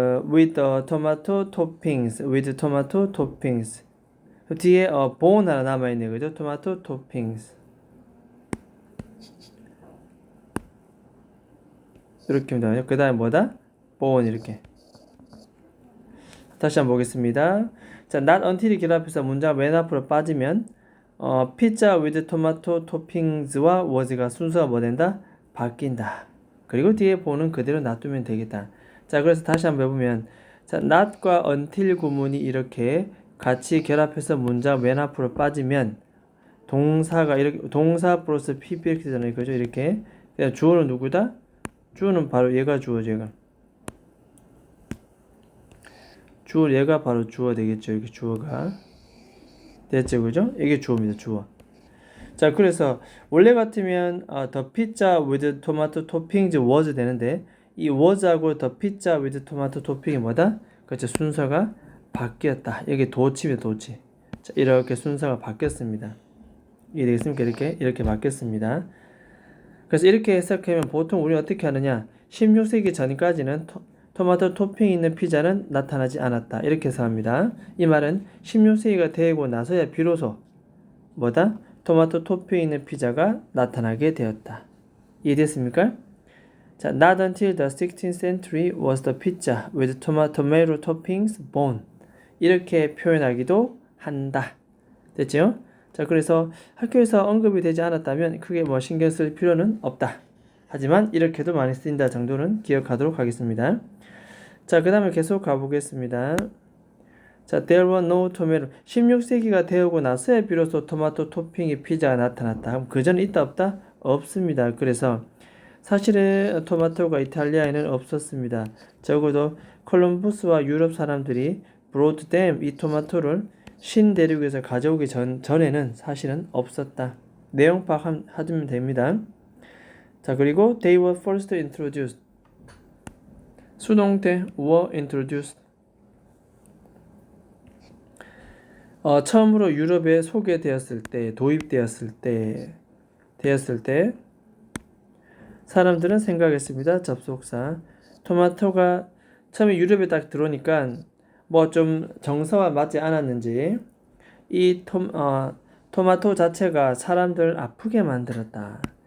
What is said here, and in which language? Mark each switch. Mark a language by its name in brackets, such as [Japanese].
[English] with the tomato toppings. with tomato toppings. [Korean] 뒤에 bone 하나 남아있네, 그죠? [English] tomato toppings. [Korean] 이렇게 됩니다. 그 다음에 뭐다? bone 이렇게. 다시 한번 보겠습니다. 자, [English] not until [Korean] 이 결합해서 문장 맨 앞으로 빠지면 [English] pizza with tomato toppings [Korean] 와 was가 순서가 뭐 된다? 바뀐다. 그리고 뒤에 보는 그대로 놔두면 되겠다. 자, 그래서 다시 한번 해보면 자, not과 until 구문이 이렇게 같이 결합해서 문장 맨 앞으로 빠지면 동사가 이렇게 동사 플러스 PP 이렇게 되잖아요. 그죠? 이렇게. 그냥 주어는 누구다? 주어는 바로 얘가 주어죠. 얘가. 주어 얘가 바로 주어 되겠죠. 이렇게 주어가. 됐죠, 그죠? 이게 주어입니다. 주어. 자, 그래서 원래 같으면 [English] the pizza with tomato toppings was [Korean] 되는데 이 was하고 [English] the pizza with tomato topping [Korean] 이 뭐다? 그렇죠. 순서가 바뀌었다. 여기 도치입니다. 도치. 자, 이렇게 순서가 바뀌었습니다. 이해되겠습니까? 이렇게 바뀌었습니다. 그래서 이렇게 해석하면 보통 우리는 어떻게 하느냐? 16세기 전까지는 토마토 토핑이 있는 피자는 나타나지 않았다. 이렇게 해석합니다. 이 말은 16세기가 되고 나서야 비로소 뭐다? 토마토 토핑이 있는 피자가 나타나게 되었다. 이해됐습니까? [English] 자, not until the 16th century was the pizza with tomato toppings born. [Korean] 이렇게 표현하기도 한다. 됐죠? 자, 그래서 학교에서 언급이 되지 않았다면 크게 뭐 신경 쓸 필요는 없다. 하지만 이렇게도 많이 쓰인다 정도는 기억하도록 하겠습니다. 자, 그 다음에 계속 가보겠습니다. [English] 자, there were no tomato. [Korean] 16세기가 되고 나서야 비로소 토마토 토핑이 피자가 나타났다. 그럼 그 전에 있다 없다? 없습니다. 그래서 사실은 토마토가 이탈리아에는 없었습니다. 적어도 콜럼부스와 유럽 사람들이 [English] brought them [Korean] 이 토마토를 신대륙에서 가져오기 전에는 사실은 없었다. 내용 파악하면 됩니다. 자, 그리고 [English] they were first introduced. [Korean] 수동태 [English] were introduced. [Korean] 처음으로 유럽에 소개되었을 때, 도입되었을 때 사람들은 생각했습니다. 접속사. 토마토가 처음에 유럽에 딱 들어오니까 뭐 좀 정서와 맞지 않았는지 이 토마토 자체가 사람들을 아프게 만들었다.